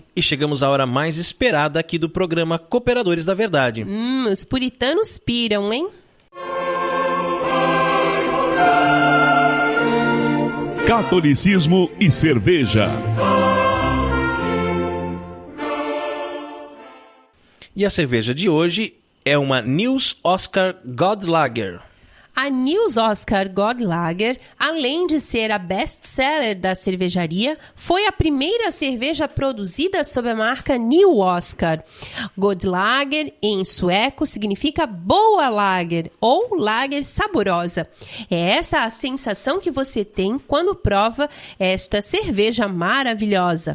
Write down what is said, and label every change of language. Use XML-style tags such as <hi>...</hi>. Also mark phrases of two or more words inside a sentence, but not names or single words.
<pt>E chegamos à hora mais esperada aqui do programa Cooperadores da Verdade. Os puritanos piram, hein? Catolicismo e cerveja. E a cerveja de hoje é uma Nils Oskar God Lager. A Nils Oskar God Lager, além de ser a best-seller da cervejaria, foi a primeira cerveja produzida sob a marca New Oskar. God Lager, em sueco, significa boa lager ou lager saborosa. É essa a sensação que você tem quando prova esta cerveja maravilhosa.</pt>